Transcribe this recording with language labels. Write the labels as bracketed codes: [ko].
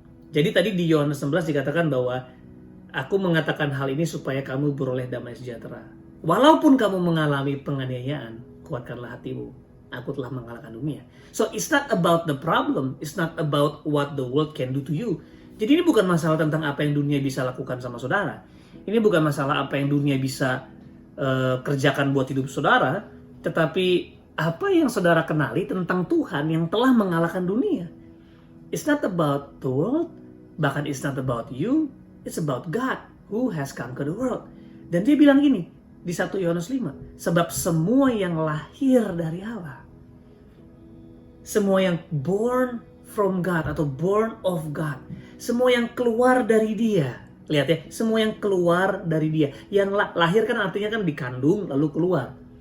[id] Jadi tadi di Yohanes 11 dikatakan bahwa aku mengatakan hal ini supaya kamu beroleh damai sejahtera. Walaupun kamu mengalami penganiayaan, kuatkanlah hatimu. aku telah mengalahkan dunia. [en] So it's not about the problem, it's not about what the world can do to you. [id] Jadi ini bukan masalah tentang apa yang dunia bisa lakukan sama saudara. Ini bukan masalah apa yang dunia bisa kerjakan buat hidup saudara, tetapi apa yang saudara kenali tentang Tuhan yang telah mengalahkan dunia. [en] It's not about the world, [id] bahkan [en] it's not about you, it's about God who has conquered the world. [id] Dan dia bilang gini di 1 Yohanes 5, sebab semua yang lahir dari Allah, semua yang [en] born from God [id] atau [en] born of God, [id] semua yang keluar dari Dia. Lihat ya, semua yang keluar dari Dia. Yang lahir kan artinya kan dikandung lalu keluar.